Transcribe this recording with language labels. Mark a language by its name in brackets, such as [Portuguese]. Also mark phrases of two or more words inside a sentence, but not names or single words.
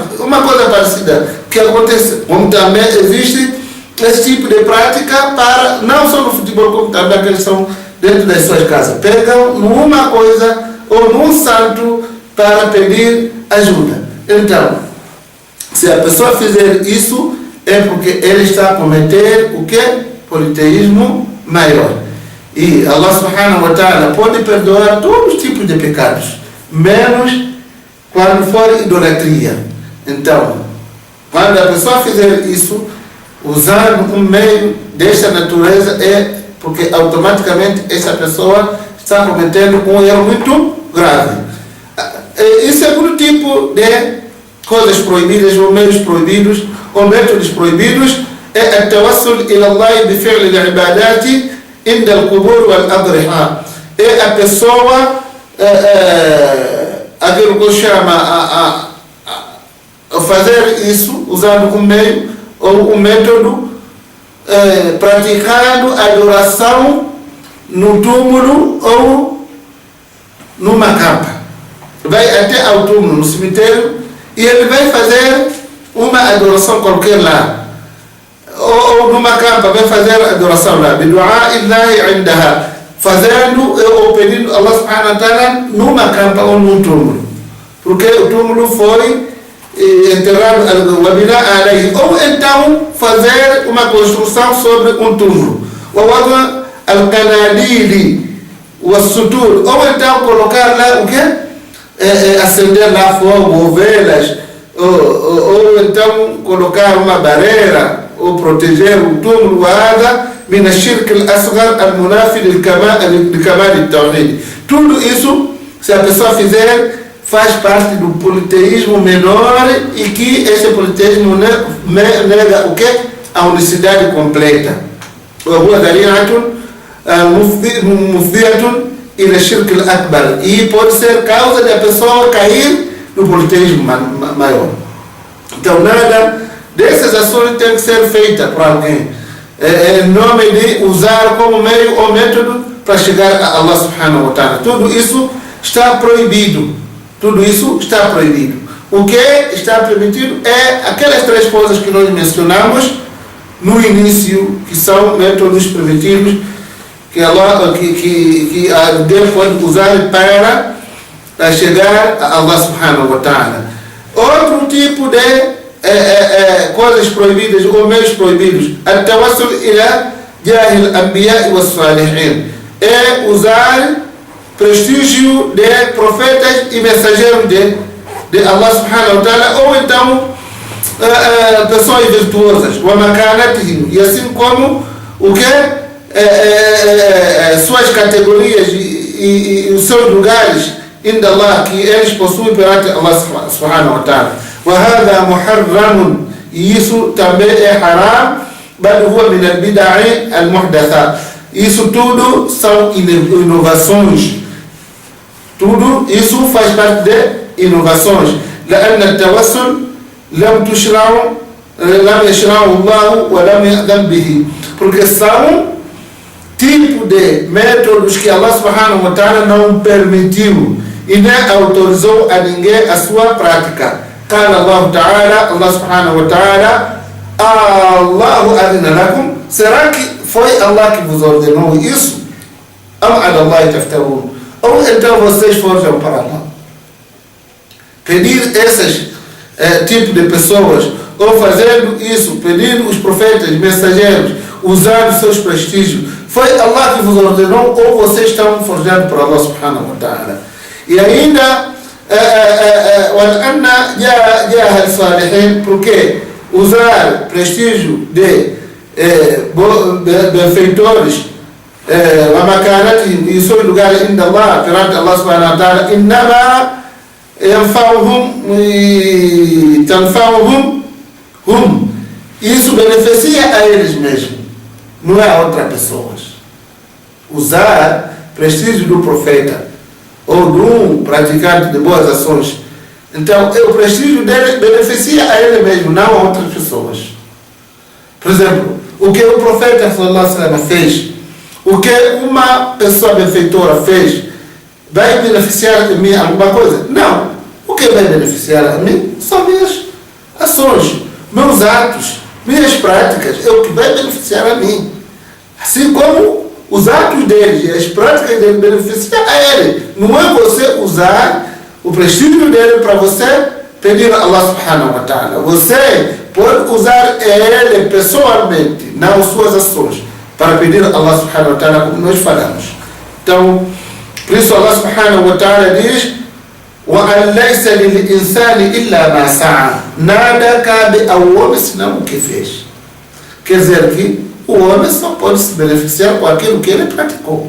[Portuguese] Uma coisa parecida que acontece, como também existe esse tipo de prática para, não só no futebol, como também aqueles são dentro das suas casas. Pegam numa coisa ou num santo para pedir ajuda. Então, se a pessoa fizer isso, é porque ele está a cometer o que? Politeísmo maior. E [Arabic] الله سبحانه وتعالى [Portuguese] pode perdoar todos os tipos de pecados, menos quando for idolatria. Então, quando a pessoa fizer isso, usando um meio desta natureza, é porque automaticamente essa pessoa está cometendo um erro muito grave. E segundo tipo de coisas proibidas, ou meios proibidos, ou métodos proibidos, é o [Arabic] التوسل إلى الله بفعل العبادات عند القبور والأضرحة. [Portuguese] É a pessoa, aquilo que chama a fazer isso, usando um meio ou um método, praticando adoração no túmulo ou numa campa. Vai até ao túmulo, no cemitério, e ele vai fazer uma adoração qualquer lá. Ou numa campa, vai fazer adoração lá. [Arabic] بدعاء الله عندها. [Portuguese] Fazendo ou pedindo [Arabic] الله سبحانه وتعالى [Portuguese] numa campa ou num túmulo. Porque o túmulo foi enterrado ou então fazer uma construção sobre um túmulo, ou então colocar lá o que? Acender lá fogo ou velas, ou então colocar uma barreira ou proteger o túmulo. [Arabic] من الشرك الأصغر المنافي لكمال التوحيد. [Portuguese] Tudo isso, se a pessoa fizer, faz parte do politeísmo menor, e que esse politeísmo nega o quê? A unicidade completa. [Arabic] وهو ذريعة مفضية إلى الشرك الأكبر, [Portuguese] e pode ser causa de a pessoa cair no politeísmo maior. Então nada dessas ações tem que ser feita por alguém em nome de usar como meio ou método para chegar a [Arabic] الله سبحانه وتعالى. [Portuguese] Tudo isso está proibido. Tudo isso está proibido. O que está permitido é aquelas 3 coisas que nós mencionamos no início, que são métodos primitivos que Deus pode usar para chegar a [Arabic] الله سبحانه وتعالى. [Portuguese] Outro tipo de coisas proibidas ou meios proibidos, [Arabic] التوسل إلى جاه الأنبياء والصالحين, [Portuguese] é usar prestígio de profetas e mensageiros de [Arabic] الله سبحانه وتعالى, [Portuguese] ou então pessoas virtuosas, [Arabic] ومكانتهم, [Portuguese] e assim como o que suas categorias e os seus lugares [Arabic] عند الله, [Portuguese] que eles possuem perante [Arabic] الله سبحانه وتعالى. وهذا محرم, [Portuguese] e isso também é haram, [Arabic] بل هو من البدع المحدثة. [Portuguese] Isso tudo são inovações. Tudo isso faz parte de inovações. [Arabic] لأن التوسل لم يشرعه الله ولم يأذن به. [Portuguese] Porque são tipo de métodos que [Arabic] الله سبحانه وتعالى [Portuguese] não permitiu e nem autorizou a ninguém a sua prática. [Arabic] قال الله تعالى, الله سبحانه وتعالى، آلله أذن لكم, [Portuguese] será que foi Allah que vos ordenou isso? [Arabic] أم على الله تفترون, [Portuguese] ou então vocês forjam para Allah? Pedir esses tipos de pessoas, ou fazendo isso, pedindo os profetas, mensageiros, usando seus prestígios, foi Allah que vos ordenou, ou vocês estão forjando para [Arabic] الله سبحانه وتعالى? [Portuguese] E ainda [Arabic] وأن جاء الصالحين, [Portuguese] porque usar prestígio de benfeitores ومكانتهم e seus lugares [Arabic] عند الله [Portuguese] perante [Arabic] الله سبحانه وتعالى, إنما تنفعهم هم, [Portuguese] isso beneficia a eles mesmos, não é a outras pessoas. Usar prestígio do profeta ou de um praticante de boas ações, então o prestígio dele beneficia a ele mesmo, não a outras pessoas. Por exemplo, o que o profeta [Arabic] صلى الله عليه وسلم [Portuguese] fez, o que uma pessoa benfeitora fez, vai beneficiar a mim alguma coisa? Não. O que vai beneficiar a mim são minhas ações, meus atos, minhas práticas, é o que vai beneficiar a mim. Assim como os atos deles e as práticas dele beneficiam a ele. Não é você usar o prestígio dele para você pedir a [Arabic] الله سبحانه وتعالى. [Portuguese] Você pode usar ele pessoalmente, não suas ações, para pedir a [Arabic] الله سبحانه وتعالى, [Portuguese] como nós falamos. Então, por isso [Arabic] الله سبحانه وتعالى [Portuguese] diz: [Arabic] وَأَنْ لَيْسَ لِلْإِنسَانِ إِلَّا مَا سَعَى. [Portuguese] Nada cabe ao homem senão o que fez. Quer dizer que o homem só pode se beneficiar com aquilo que ele praticou.